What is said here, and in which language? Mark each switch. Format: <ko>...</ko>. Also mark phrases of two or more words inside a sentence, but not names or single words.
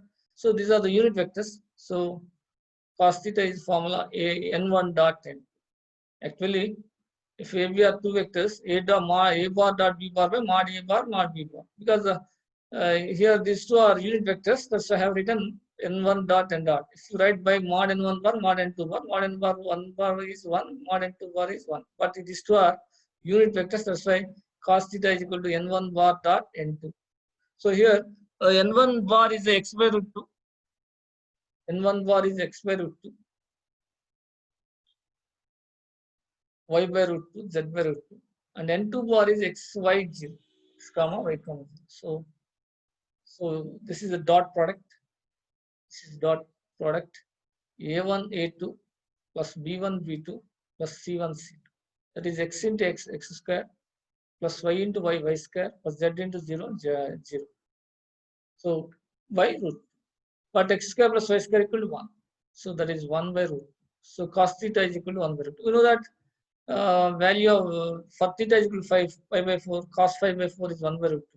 <en>So these are the unit vectors. So cos theta is formula a n1 dot n. Actually, if we are two vectors, a bar dot b bar by mod b bar, because here these two are unit vectors, that's why I have written n1 dot n dot. If you write by mod n1 bar, mod n2 bar, mod n bar 1 bar is 1, mod n2 bar is 1. But these two are unit vectors, that's why cos theta is equal to n1 bar dot n2. So here n1 bar is x by root 2, n1 bar is x by root 2, y by root 2, z by root 2, and n2 bar is x, y, 0, x comma, y comma 0. So this is a dot product. This is dot product a1, a2 plus b1, b2 plus c1, c2. That is x into x, x square plus y into y, y square plus z into 0, 0. So by root. But x square plus y square equal to 1. So that is 1 by root. So cos theta is equal to 1 by root. You know that value of for theta is equal to 5, pi by 4, cos 5 by 4 is 1 by root 2.</en>